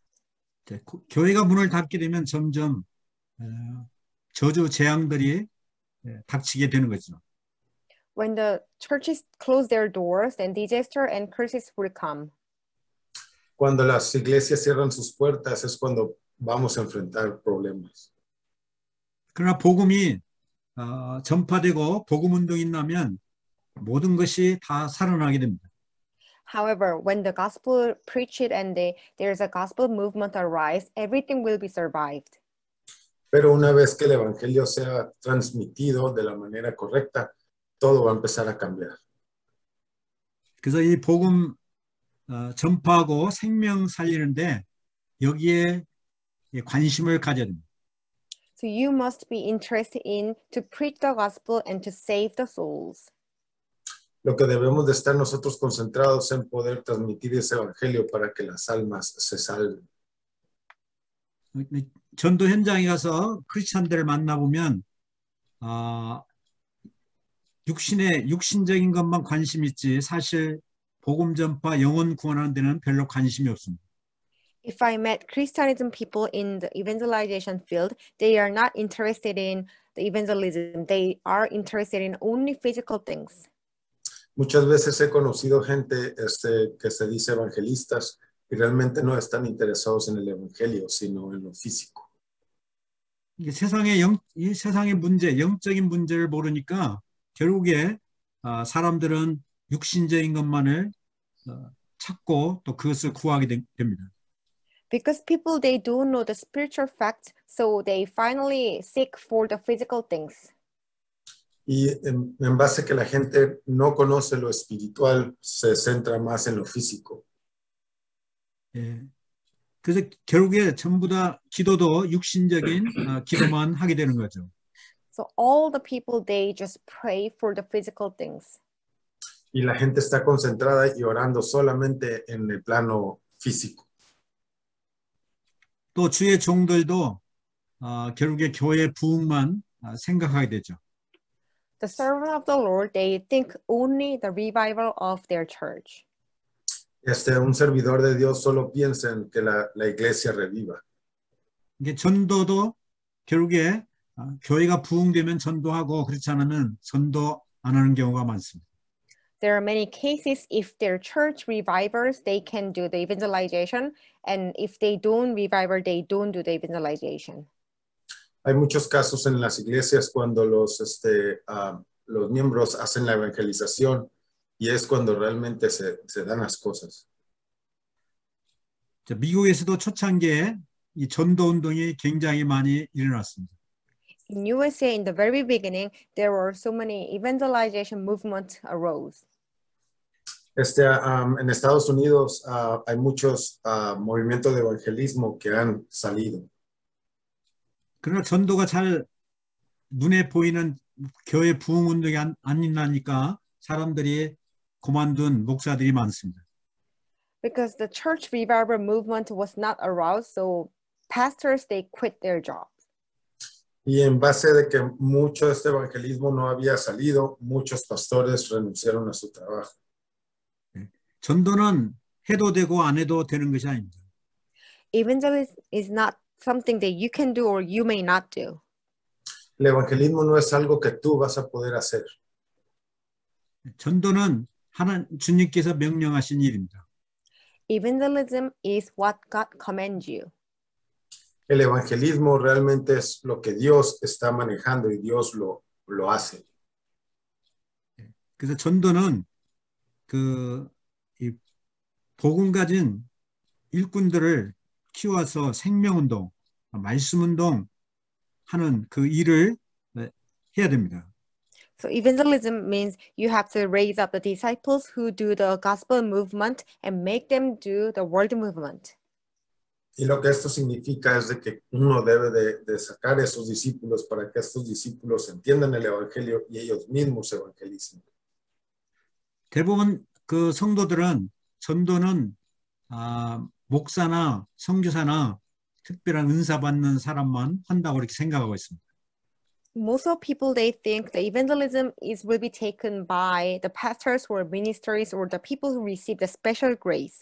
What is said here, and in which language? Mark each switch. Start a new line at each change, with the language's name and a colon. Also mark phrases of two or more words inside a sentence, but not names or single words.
Korean: 교회가 문을 닫게 되면 점점 저주 재앙들이 닥치게 되는 거죠.
English: When the churches close their doors, then disaster and curses will come.
Spanish: Cuando las iglesias cierran sus puertas es cuando vamos a enfrentar problemas.
Korean: 그러나 복음이 전파되고 복음 운동이 나면 모든 것이 다 살아나게 됩니다.
English: However, when the gospel preached and there's a gospel movement arise, everything will be survived.
Spanish: Pero una vez que el evangelio sea transmitido de la manera correcta, todo va a empezar a cambiar.
Korean: 그래서 이 복음 전파하고 생명 살리는데 여기에 관심을 가져야 됩니다.
English: So you must be interested in to preach the gospel and to save the souls.
Spanish: Lo que debemos de estar nosotros concentrados en poder transmitir ese evangelio para que las almas se salven.
Korean: 전도 현장에 가서 크리스찬들을 만나보면 육신적인 것만 관심 있지 사실 복음 전파 영혼 구원하는 데는 별로 관심이 없습니다.
English: If I met Christianism people in the evangelization field, they are not interested in the evangelism. They are interested in only physical things.
Spanish: Muchas veces he conocido gente que se dice evangelistas y realmente no están interesados en el evangelio, sino en lo físico.
Korean: 이게 세상의 문제, 영적인 문제를 모르니까 결국에 사람들은 육신적인 것만을 찾고 또 그것을 구하게 됩니다.
English: Because people, they don't know the spiritual facts, so they finally seek for the physical things.
Spanish: Y en base a que la gente no conoce lo espiritual, se centra más en lo físico.
Korean: 예. 그래서 결국에 전부 다 기도도 육신적인 기도만 하게 되는 거죠.
English: So all the people, they just pray for the physical things.
Spanish: Y la gente está concentrada y orando solamente en el plano físico.
Korean: 또 주의 종들도 결국에 교회 부흥만 생각하게 되죠.
English: The servant of the Lord, they think only the revival of their church.
Spanish: Un servidor de Dios solo piensa en que la iglesia reviva.
Korean: 이게 전도도 결국에 교회가 부흥되면 전도하고 그렇지 않으면 전도 안 하는 경우가 많습니다.
English: There are many cases if their church revivers, they can do the evangelization, and if they don't reviver, they don't do the evangelization.
Spanish: Hay muchos casos en las iglesias cuando los miembros hacen la evangelización y es cuando realmente se dan las cosas.
Korean: 미국에서도 초창기에 이 전도 운동이 굉장히 많이 일어났습니다.
English: In USA, in the very beginning, there were so many evangelization movements arose.
Spanish: En Estados Unidos hay muchos movimientos de evangelismo que han salido.
Korean: 그러나 전도가 잘 눈에 보이는 교회 부흥 운동이 안 일어나니까 사람들이 그만둔 목사들이 많습니다.
English: Because the church revival movement was not aroused, so pastors, they quit their jobs.
Spanish: Y en base de que mucho de este evangelismo no había salido, muchos pastores renunciaron a su trabajo.
Korean: 전도는 해도 되고 안 해도 되는 것이 아닙니다.
English: Evangelism is not something that you can do or you may not do.
Spanish: El evangelismo no es algo que tú vas a poder hacer.
Korean: 전도는 주님께서 명령하신 일입니다.
English: Evangelism is what God commands you.
Spanish: El evangelismo realmente es lo que Dios está manejando y Dios lo hace.
Korean: 그래서 전도는 이 복음 가진 일꾼들을 키워서 생명운동, 말씀운동 하는 그 일을 해야 됩니다.
English: So evangelism means you have to raise up the disciples who do the gospel movement and make them do the world movement.
Spanish: Y lo que esto significa es de que uno debe de sacar a esos discípulos para que estos discípulos entiendan el evangelio y ellos mismos evangelicen.
Korean: 대부분 그 성도들은 전도는 목사나 선교사나 특별한 은사 받는 사람만 한다고 이렇게 생각하고 있습니다.
English: Most of people, they think the evangelism will be taken by the pastors or ministers or the people who receive the special grace.